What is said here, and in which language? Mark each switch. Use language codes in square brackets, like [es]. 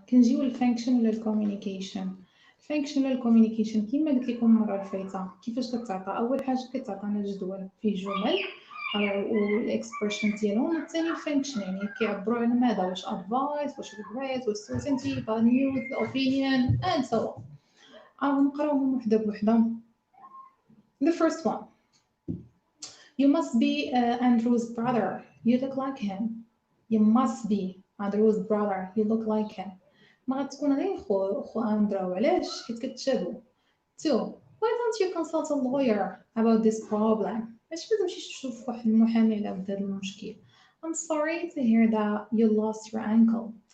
[ar] كنجيو للفانكشن ولا الكوميونيكيشن. الفانكشن ولا الكوميونيكيشن كيما قلت لكم المره الفايته كيفاش كتعطى. اول حاجه كتعطينا جدول فيه جمل والاكسبريشن ديالهم، والثاني الفانكشن يعني كيعبروا على ماذا، واش ادفايس، واش ريغريت، واش سيرتينتي، باد نيوز، اوبينيون اند سو اون. نقراوهم وحده بوحده. [en] The first one, you must be Andrew's brother, you look like him. You must be Andrew's brother, you look like him. [ar] ما غتكون غير خو أندرو، علاش؟ حيت كتشابهوا. 2. [en] Why don't you consult a lawyer about this problem؟ [ar] علاش ما تمشيش تشوف واحد المحامي على هذا المشكل؟ [en] I'm sorry to hear that you lost your ankle.